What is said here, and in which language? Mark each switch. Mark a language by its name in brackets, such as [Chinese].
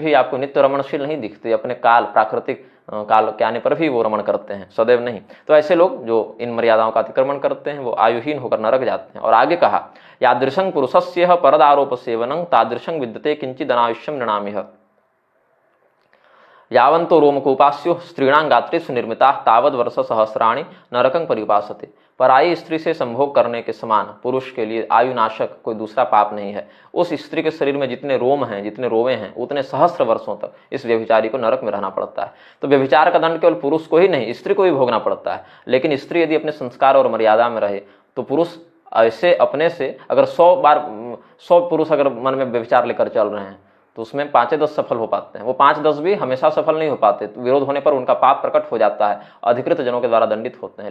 [Hindi] भी आपको नित्य रमणशील नहीं दिखते, अपने काल प्राकृतिक काल के आने पर भी वो रमण करते हैं, सदैव नहीं। तो ऐसे लोग जो इन मर्यादाओं का अतिक्रमण करते हैं वो आयुहीन होकर नरक जाते हैं। और आगे कहा, [Sanskrit] यादृशं पुरुषस्य परदारोप सेवनं तादृशं विद्यते किंचिद अनायुष्यम नृणामिह। यावन्तो रोमकोपास्यो स्त्रीणां गात्रेषु निर्मिताः तावद वर्ष सहस्राणि नरकं परिपासते। [Hindi] पराई स्त्री से संभोग करने के समान पुरुष के लिए आयुनाशक कोई दूसरा पाप नहीं है। उस स्त्री के शरीर में जितने रोम हैं, जितने रोवे हैं, उतने सहस्त्र वर्षों तक इस व्यभिचारी को नरक में रहना पड़ता है। तो व्यभिचार का दंड केवल पुरुष को ही नहीं, स्त्री को भी भोगना पड़ता है। लेकिन स्त्री यदि अपने संस्कार और मर्यादा में रहे तो पुरुष ऐसे अपने से अगर 100 पुरुष अगर मन में व्यभिचार लेकर चल रहे हैं तो उसमें 5-10 सफल हो पाते हैं। वो 5-10 भी हमेशा सफल नहीं हो पाते, तो विरोध होने पर उनका पाप प्रकट हो जाता है, अधिकृत जनों के द्वारा दंडित होते हैं।